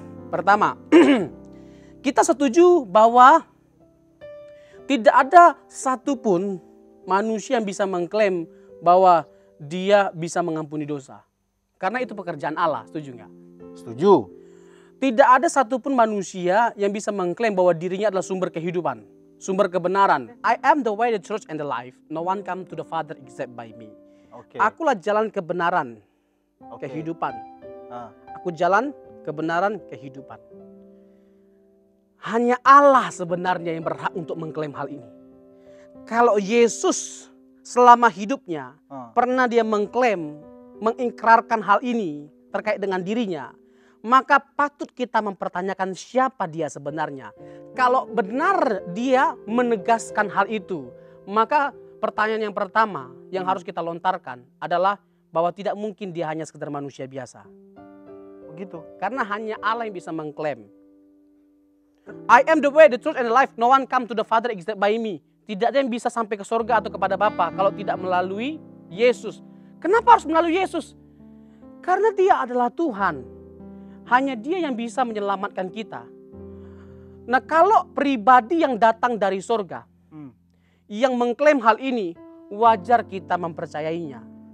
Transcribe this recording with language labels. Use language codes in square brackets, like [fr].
[id] Pertama, kita setuju bahwa tidak ada satupun manusia yang bisa mengklaim bahwa dia bisa mengampuni dosa. Karena itu pekerjaan Allah, setuju nggak? Setuju. Tidak ada satupun manusia yang bisa mengklaim bahwa dirinya adalah sumber kehidupan, sumber kebenaran. [en] I am the way, the truth, and the life. No one come to the Father except by me. [id] Akulah jalan kebenaran, kehidupan. Aku jalan kebenaran, kehidupan. Hanya Allah sebenarnya yang berhak untuk mengklaim hal ini. Kalau Yesus selama hidupnya pernah dia mengklaim, mengikrarkan hal ini terkait dengan dirinya, maka patut kita mempertanyakan siapa dia sebenarnya. Kalau benar dia menegaskan hal itu, maka pertanyaan yang pertama yang harus kita lontarkan adalah bahwa tidak mungkin dia hanya sekedar manusia biasa. Begitu. Karena hanya Allah yang bisa mengklaim. [en] I am the way, the truth, and the life. No one come to the Father except by me. [id] Tidak ada yang bisa sampai ke surga atau kepada Bapa kalau tidak melalui Yesus. Kenapa harus melalui Yesus? Karena dia adalah Tuhan. Hanya dia yang bisa menyelamatkan kita. Nah kalau pribadi yang datang dari surga, yang mengklaim hal ini, wajar kita mempercayainya.